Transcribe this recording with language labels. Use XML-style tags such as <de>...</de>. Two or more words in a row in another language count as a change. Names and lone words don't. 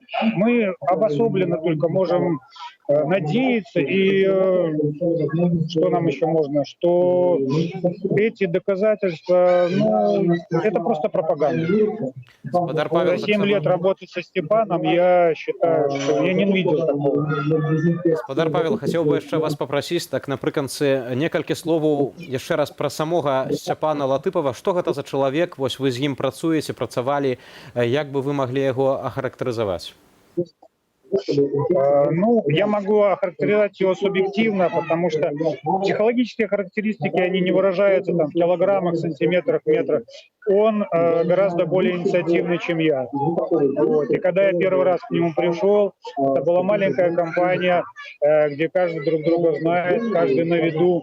<ru>Мы обособленно только можем надеяться, и что нам еще можно, что эти доказательства, это просто пропаганда. За 7 лет работать со Степаном, я считаю, что я не видел такого.</ru> <be>Спадар Павел, хацеў бы яшчэ вас папрасіць, так напрыканцы некалькі словаў яшчэ раз пра самога Сцяпана Латыпава. Што гэта за чалавек? Вось вы з ім працуеце, працавалі, як бы вы маглі яго ахарактарызаваць?</be> <ru>Я могу охарактеризовать его субъективно, потому что психологические характеристики, они не выражаются там в килограммах, сантиметрах, метрах. Он гораздо более инициативный, чем я. Вот. И когда я первый раз к нему пришел, это была маленькая компания, где каждый друг друга знает, каждый на виду.</ru>